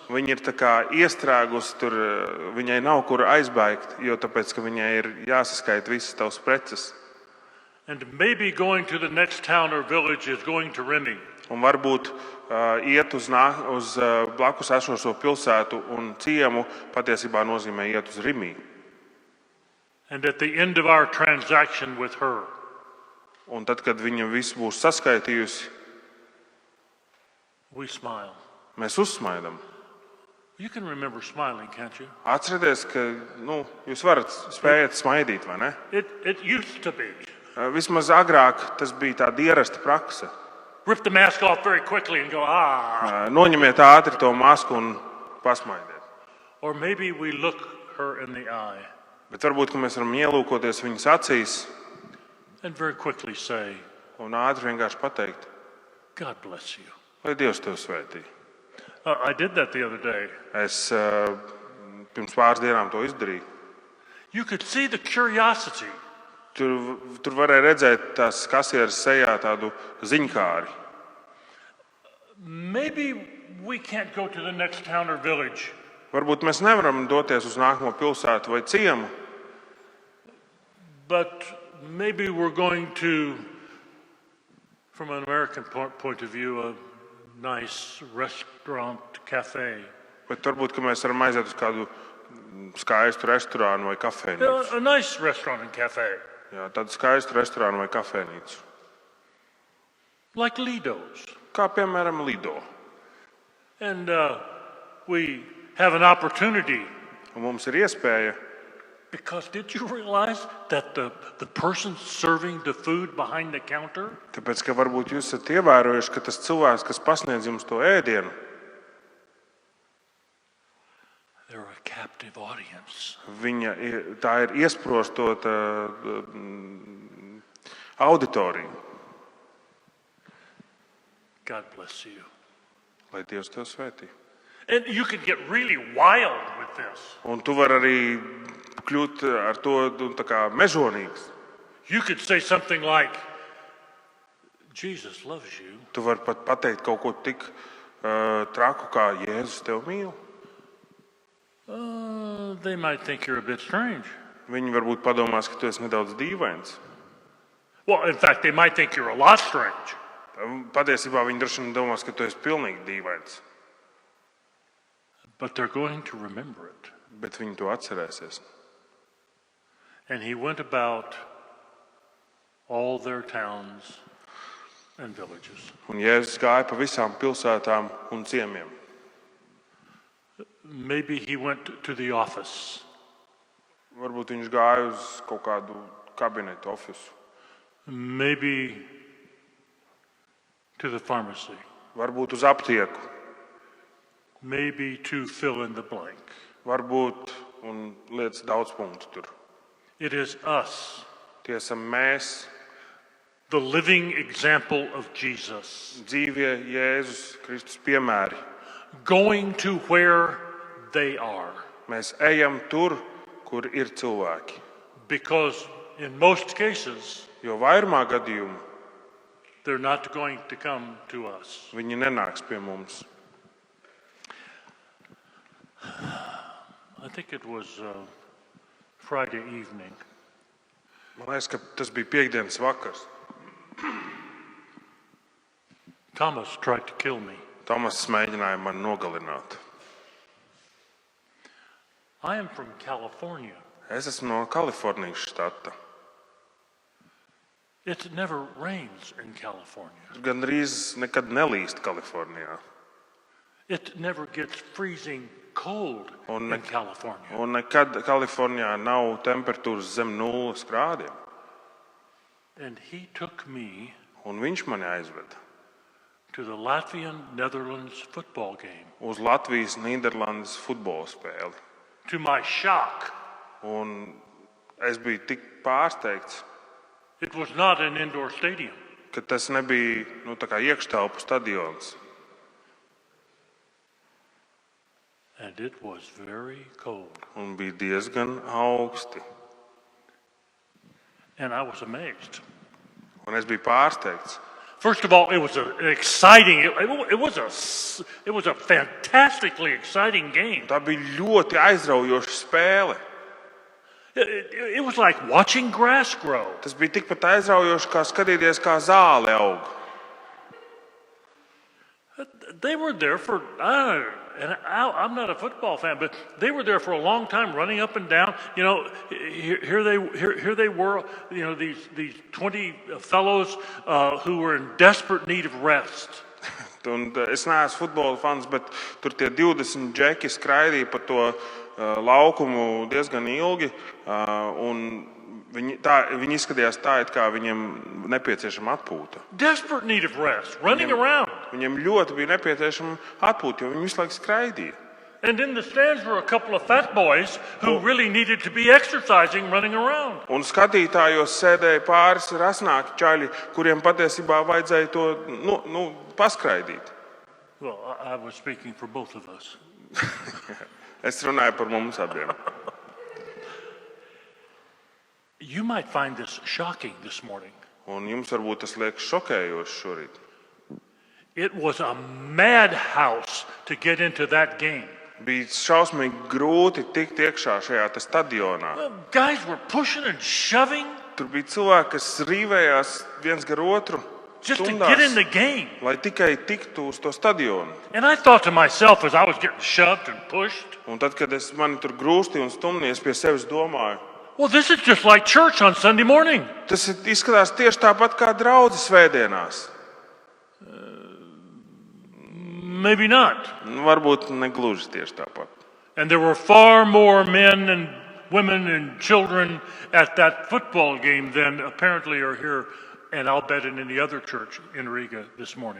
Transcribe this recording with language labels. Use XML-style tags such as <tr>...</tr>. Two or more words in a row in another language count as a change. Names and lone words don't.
<lv>Viņa ir tā kā iestrēgusi tur, viņai nav kur aizbēgt, jo tāpēc, ka viņai ir jāsaskaita visas tavas preces.</lv> <en>And maybe going to the next town or village is going to Remi.</en> <lv>Un varbūt iet uz blakus esošo pilsētu un ciemu patiesībā nozīmē iet uz Rimī.</lv> <en>And at the end of our transaction with her,</en> <lv>Un tad, kad viņa visu būs saskaitījusi,</lv> <en>we smile.</en> <lv>mēs uzsmaidam.</lv> <en>You can remember smiling, can't you?</en> <lv>Atcerieties, ka jūs varat spējat smaidīt, vai ne?</lv> <en>It used to be.</en> <lv>Vismaz agrāk tas bija tāda ierasta prakse.</lv> <en>Rip the mask off very quickly and go, ah.</en> <lv>Noņemiet ātri to masku un pasmaidiet.</lv> <en>Or maybe we look her in the eye</en> <lv>Bet varbūt, ka mēs varam ielūkoties viņas acīs</lv> <en>and very quickly say,</en> <lv>un ātri vienkārši pateikt,</lv> <en>God bless you.</en> <lv>lai Dievs tev svētī.</lv> <en>I did that the other day.</en> <lv>Es pirms pāris dienām to izdarīju.</lv> <en>You could see the curiosity.</en> <lv>Tur varēja redzēt tās kasieres sejā tādu ziņkāri.</lv> <en>Maybe we can't go to the next town or village.</en> <lv>Varbūt mēs nevaram doties uz nākamo pilsētu vai ciemu,</lv> <en>but maybe we're going to, from an American point of view, a nice restaurant, cafe.</en> <lv>bet varbūt, ka mēs varam aiziet uz kādu skaistu restorānu vai kafejnīcu.</lv> <en>A nice restaurant and cafe.</en> <lv>Jā, tādu skaistu restorānu vai kafejnīcu.</lv> <en>Like Lido's.</en> <lv>Kā piemēram Lido.</lv> <en>And we have an opportunity.</en> <lv>Un mums ir iespēja,</lv> <en>Because did you realize that the person serving the food behind the counter</en> <lv>tāpēc, ka varbūt jūs esat ievērojuši, ka tas cilvēks, kas pasniedz jums to ēdienu,</lv> <en>they're a captive audience.</en> <lv>tā ir iesprostota auditorija.</lv> <en>God bless you.</en> <lv>Lai Dievs tev svētī.</lv> <en>And you can get really wild with this.</en> <lv>Un tu vari arī kļūt ar to tā kā mežonīgs.</lv> <en>You could say something like, Jesus loves you.</en> <lv>Tu vari pat pateikt kaut ko tik traku, kā Jēzus tev mīl.</lv> <en>They might think you're a bit strange.</en> <lv>Viņi varbūt padomās, ka tu esi nedaudz dīvains.</lv> <en>Well, in fact, they might think you're a lot strange.</en> <lv>Patiesībā viņi droši vien domās, ka tu esi pilnīgi dīvains.</lv> <en>But they're going to remember it.</en> <lv>Bet viņi to atcerēsies.</lv> <en>And he went about all their towns and villages.</en> <lv>Un Jēzus gāja pa visām pilsētām un ciemiem.</lv> <en>Maybe he went to the office.</en> <lv>Varbūt viņš gāja uz kaut kādu kabinetu ofisu.</lv> <en>Maybe to the pharmacy.</en> <lv>Varbūt uz aptieku.</lv> <en>Maybe to fill in the blank.</en> <lv>Varbūt un lietas daudz punktu tur.</lv> <en>It is us,</en> <lv>Tie esam mēs,</lv> <en>the living example of Jesus,</en> <lv>dzīvie Jēzus Kristus piemēri.</lv> <en>going to where they are.</en> <lv>Mēs ejam tur, kur ir cilvēki.</lv> <en>Because in most cases,</en> <lv>Jo vairumā gadījumu</lv> <en>they're not going to come to us.</en> <lv>viņi nenāks pie mums.</lv> <en>I think it was Friday evening.</en> <lv>Man liekas, ka tas bija piektdienas vakars.</lv> <en>Thomas tried to kill me.</en> <lv>Tomas mēģināja mani nogalināt.</lv> <en>I am from California.</en> <lv>Es esmu no Kalifornijas štata.</lv> <en>It never rains in California.</en> <lv>Gan drīz nekad nelīst Kalifornijā.</lv> <en>It never gets freezing cold in California.</en> <lv>Un nekad Kalifornijā nav temperatūras zem 0 grādiem.</lv> <en>And he took me</en> <lv>Un viņš mani aizveda</lv> <en>to the Latvian-Netherlands football game.</en> <lv>uz Latvijas-Nīderlandes futbola spēli.</lv> <en>To my shock,</en> <lv>Un es biju tik pārsteigts,</lv> <en>it was not an indoor stadium.</en> <lv>ka tas nebija tā kā iekštelpu stadions.</lv> <en>And it was very cold.</en> <lv>Un bija diezgan augsti.</lv> <en>And I was amazed.</en> <lv>Un es biju pārsteigts.</lv> <en>First of all, it was an exciting, it was a fantastically exciting game.</en> <lv>Tā bija ļoti aizraujoša spēle.</lv> <en>It was like watching grass grow.</en> <lv>Tas bija tikpat aizraujoši, kā skatīties, kā zāle aug.</lv> <en>They were there for, and I'm not a football fan, but they were there for a long time, running up and down. You know, here they were. You know, these 20 fellows who were in desperate need of rest.</en> <lv>Un es neesmu futbola fans, bet tur tie 20 džeki skraidīja pa to laukumu diezgan ilgi. Un viņi izskatījās tā, it kā viņiem nepieciešama atpūta.</lv> <en>Desperate need of rest, running around.</en> <lv>Viņiem ļoti bija nepieciešama atpūta, jo viņi visu laiku skraidīja.</lv> <en>And in the stands were a couple of fat boys who really needed to be exercising, running around.</en> <lv>Un skatītājos sēdēja pāris rasnāki čaļi, kuriem patiesībā vajadzēja to paskraidīt.</lv> <en>Well, I was speaking for both of us.</en> <lv>Es runāju par mums abiem.</lv> <en>You might find this shocking this morning.</en> <lv>Un jums varbūt tas liekas šokējoši šorīt.</lv> <en>It was a madhouse to get into that game.</en> <lv>Bija šausmīgi grūti tikt iekšā šajā stadionā.</lv> <en>Guys were pushing and shoving</en> <lv>Tur bija cilvēki, kas rīvējās viens gar otru</lv> <en>just to get in the game.</en> <lv>lai tikai tiktu uz to stadionu.</lv> <en>And I thought to myself as I was getting shoved and pushed,</en> <lv>Un tad, kad mani tur grūstīja un stumdīja, es pie sevis domāju,</lv> <en>well, this is just like church on Sunday morning.</en> <lv>tas izskatās tieši tāpat kā draudzes svētdienās.</lv> <en>Maybe not.</en> <lv>Varbūt ne gluži tieši tāpat.</lv> <en>And there were far more men and women and children at that football game than apparently are here, and I'll bet in any other church in Riga this morning.</en>